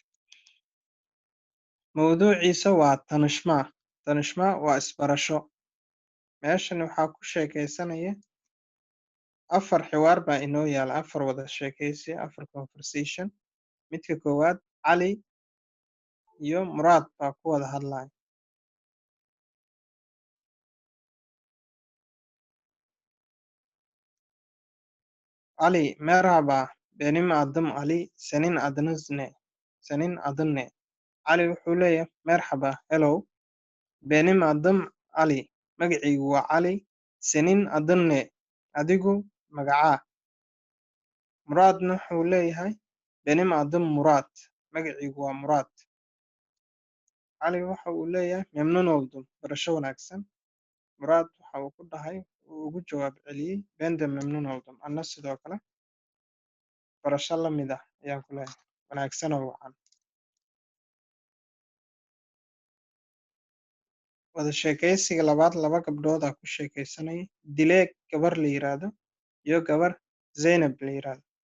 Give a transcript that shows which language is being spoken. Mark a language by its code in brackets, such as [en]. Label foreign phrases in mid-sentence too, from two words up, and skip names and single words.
[so] Mawduuciisa waa tanishma. Tanishma waa isbarasho. Meeshan waxaa ku sheekaysanaya 4 xiwaar baa inoo yaala, 4 wada sheekaysi, 4 conversation. Midka koowaad Cali iyo Muraad baa ku wada hadlaya. [tr] Ali, merhaba, benim adım Ali, senin adınız ne? Senin adın ne? [so] Ali wuxuu leeyahay [tr] merhaba, hello, benim adım Ali, [so] magacaygu waa Cali, [tr] senin adın ne? [so] Adigu magacaa? Muraadna wuxuu leeyahay [tr] benim adım Muraad, [so] magacaygu waa Muraad. Cali waxa uu leeyahay [tr] memnun oldum, [so] barasho wanaagsan. Muraad waxa uu ku dhahay uu ugu jawaab celiyey [tr] ben de memnun oldum, [so] anna sidoo kale barasho la mid ah ayaan ku leeyahay, wanaagsan oo wacan. Wada sheekaysiga labaad, laba gabdhood aa ku sheekaysanaya. Dileeg gabar la yiraahdo iyo gabar Zaynab la yiraahdo.